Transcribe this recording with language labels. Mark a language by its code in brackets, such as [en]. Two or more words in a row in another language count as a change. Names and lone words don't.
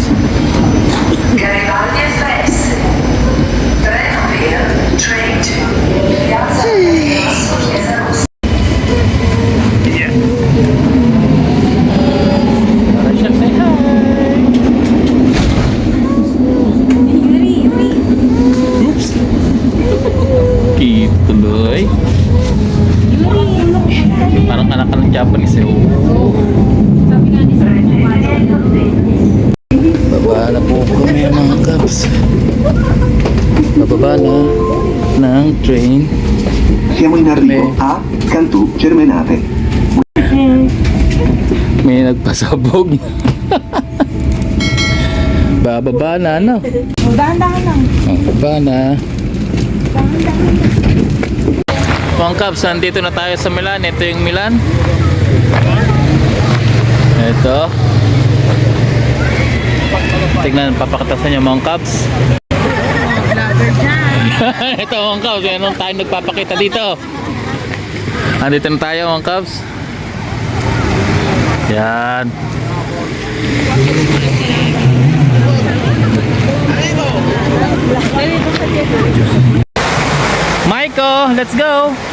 [it] Garibaldi Express. Treno per [en] train to [it] Piazza Chiesa Rossa. [en] Rachel, say hi. Oops. [tl] Cute tuloy. Parang anak ka ng Japanese eh. Baba na po kami mga Cubs. Bababa na ng train. [it] Siamo in arrivo a Cantù Germenate. [tl] May nagpasabog. Bababa na ano? Dahan-dahan lang. Bababa na. Mga Cubs, nandito na tayo sa Milan. Ito yung Milan. Ito. Tignan, papakita sa inyo mga Cubs. Ito mga Cubs, yan tayo nagpapakita dito. Nandito na tayo mga Cubs. Yan. [en] Michael, let's go.